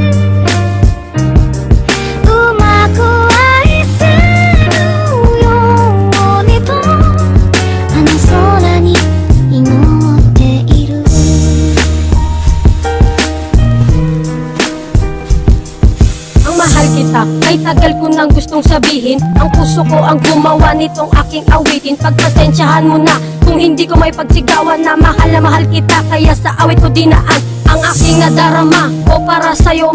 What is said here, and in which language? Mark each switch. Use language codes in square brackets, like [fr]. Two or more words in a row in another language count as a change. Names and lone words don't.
[ja] うまく愛せるようにとあの空に祈っている。 [tl] Ang mahal kita, ay tagal ko nang gustong sabihin. Ang puso ko ang gumawa nitong aking awitin. Pagpasensyahan mo na kung hindi ko may pagsigawan na mahal kita, kaya sa awit ko dinaan ang aking nadarama ko para sa'yo.